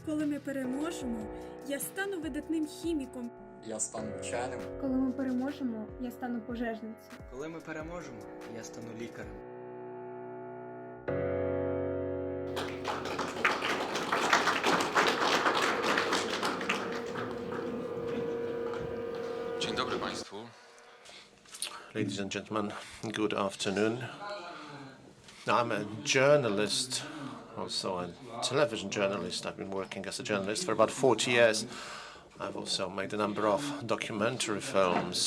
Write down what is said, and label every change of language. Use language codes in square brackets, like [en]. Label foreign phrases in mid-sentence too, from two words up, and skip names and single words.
[uk] Коли ми переможемо, я стану видатним хіміком. Я стану вченим. Коли ми переможемо, я стану пожежницею. Коли ми переможемо, я стану лікарем. [pl] Dzień dobry Państwu. [en] Ladies and gentlemen, good afternoon. I'm a journalist, also a television journalist. I've been working as a journalist for about 40 years. I've also made a number of documentary films.